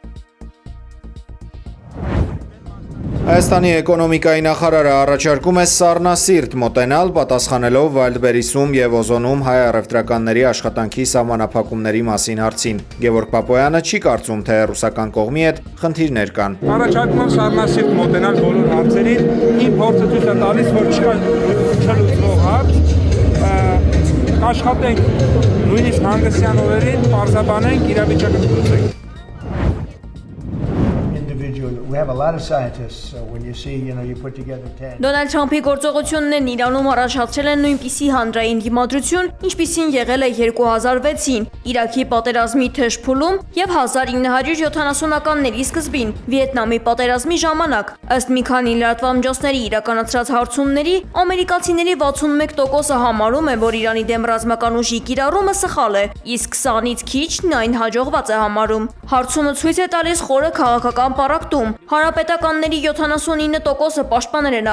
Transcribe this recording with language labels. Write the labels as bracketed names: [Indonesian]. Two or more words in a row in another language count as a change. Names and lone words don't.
[Armenian] Հայաստանի էկոնոմիկայի նախարարը առաջարկում է սառնասիրտ մոտենալ, պատասխանելով Վայլդբերիսում եւ Օզոնում հայ առևտրականների աշխատանքի սահմանափակումների մասին հարցին։ Գևորգ Պապոյանը չի կարծում, թե ռուսական կողմի հետ խնդիրներ կան։ Առաջարկում եմ սառնասիրտ մոտենալ բոլոր հարցերին։ Իմ փորձը ցույց է տալիս, որ չկա չլուծվող հարց։ Աշխատենք նույնիսկ հանգստյան օրերին, պարզաբանենք, իրավիճակը լուծենք։ [English] We have a lot of scientists, so when you see, you put together 10. [Armenian] Դոնալդ Թրամփի գործողություններն Իրանում առաջացրել են նույնպիսի հանրային դիմադրություն, ինչպիսին եղել է 2006-ին, Իրաքի պատերազմի թեժ փուլում եւ 1970-ականների սկզբին, Վիետնամի պատերազմի ժամանակ։ Ըստ մի քանի լրատվամիջոցների իրականացրած հարցումների, ամերիկացիների 61%-ը համարում է, որ Իրանի դեմ ռազմական ուժի կիրառումը սխալ է, իսկ 20-ից քիչն այն հաջողված է համարում։ Հարցումը ցույց է տալիս խորը քաղաքական պառակտում։ Հանրապետականների 79%-ը պաշտպանել են